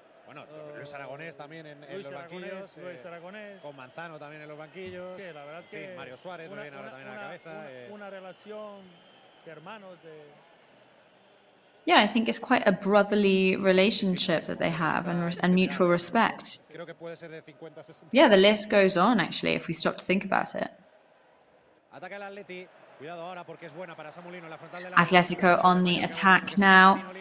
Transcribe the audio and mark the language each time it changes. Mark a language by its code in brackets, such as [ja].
[es] Bueno, Luis Aragonés también en los banquillos. Con Manzano también en los banquillos. Sí, la verdad que Mario Suárez me viene ahora también a la cabeza. Una relación de hermanos de... [en] Yeah, I think it's quite a brotherly relationship that they have and mutual respect. [es] Creo que puede ser de 50, 60. [en] Yeah, the list goes on actually if we stop to think about it. [es] Ataca el Atleti. Cuidado ahora porque es buena para Samulino la frontal de la... [en] Atletico on the attack now.